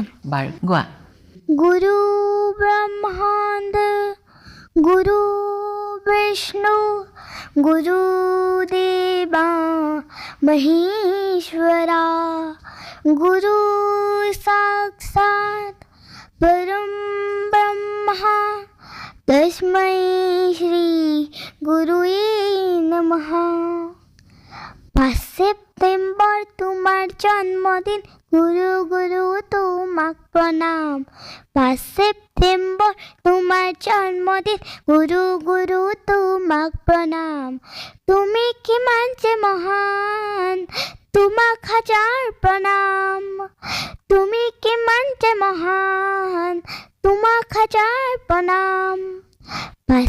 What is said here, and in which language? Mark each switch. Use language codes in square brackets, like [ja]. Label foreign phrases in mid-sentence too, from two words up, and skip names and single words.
[as] বাৰু গোৱা [sa] গুৰু ব্ৰহ্মাণ্ড গুৰু বিষ্ণু গুৰু দেৱা মহেশ্বৰা গুৰু সাক্ষাৎ परम ब्रह्मा तस्मै श्री गुरुवे नमः [as] 5 সেপ্টেম্বৰ তোমাৰ জন্মদিন গুৰু গুৰু তোমাক প্ৰণাম 5 সেপ্টেম্বৰ তোমাৰ জন্মদিন গুৰু গুৰু তোমাক প্ৰণাম তুমি কিমান যে মহান তোমাক হাজাৰ প্ৰণাম তুমি কিমান যে মহান তোমাক হাজাৰ প্ৰণাম 5